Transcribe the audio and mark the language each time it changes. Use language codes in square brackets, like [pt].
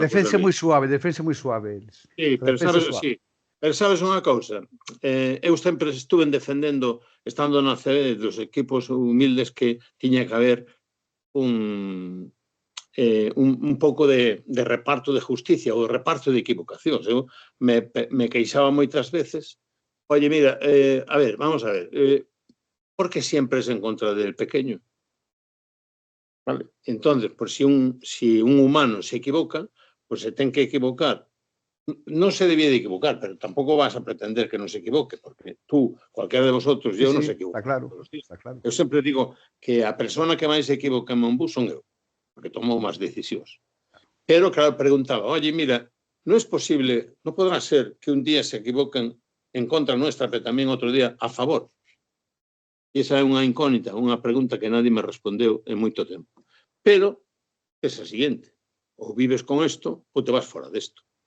[gl] Defensa moi suave eles. Sí, pero sabes unha cousa, eu sempre estuve defendendo, estando na CB, dos equipos humildes, que tiña que haber un un pouco de reparto de justicia ou de reparto de equivocacións. Eu me queixaba moitas veces, [es] oye, mira, a ver, vamos a ver, ¿por que siempre es en contra del pequeño? ¿Vale? Entonces, pues si un humano se equivoca, pues se ten que equivocar. No se debía de equivocar, pero tampoco vas a pretender que no se equivoque, porque tú, cualquiera de vosotros, yo no se equivoco. Está claro, está claro. [gl] Eu sempre digo que a persona que máis se equivoca en un bus son eu, porque tomo máis decisións. [es] Pero, claro, preguntaba, oye, mira, no es posible, no podrá ser que un día se equivoquen en contra nuestra, [gl] pero tamén outro día a favor. E esa é unha incógnita, unha pregunta que nadie me respondeu en moito tempo. Pero, é a seguinte, ou vives con isto ou te vas fora desto.